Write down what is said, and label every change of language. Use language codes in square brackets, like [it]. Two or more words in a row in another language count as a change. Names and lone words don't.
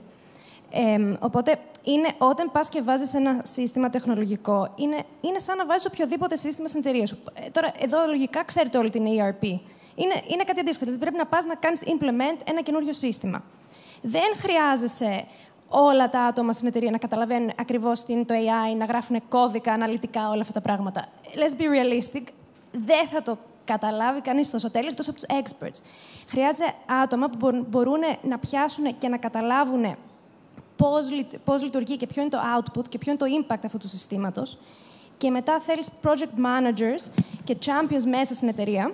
[el] Οπότε, όταν πας και βάζεις ένα σύστημα τεχνολογικό, είναι σαν να βάζεις οποιοδήποτε σύστημα στην εταιρεία σου. Τώρα, εδώ λογικά ξέρετε όλη την ERP. Είναι κάτι αντίστοιχο. Δηλαδή, πρέπει να πας να κάνεις implement ένα καινούριο σύστημα. Δεν χρειάζεσαι όλα τα άτομα στην εταιρεία να καταλαβαίνουν ακριβώς τι είναι το AI, να γράφουν κώδικα, αναλυτικά, όλα αυτά τα πράγματα. [en] Let's be realistic. [el] Δεν θα το καταλάβει κανείς τόσο τέλειο, εκτός από τους experts. Χρειάζεται άτομα που μπορούν να πιάσουν και να καταλάβουν πώς λειτουργεί και ποιο είναι το output και ποιο είναι το impact αυτού του συστήματος. Και μετά θέλεις [en] project managers [el] και champions μέσα στην εταιρεία.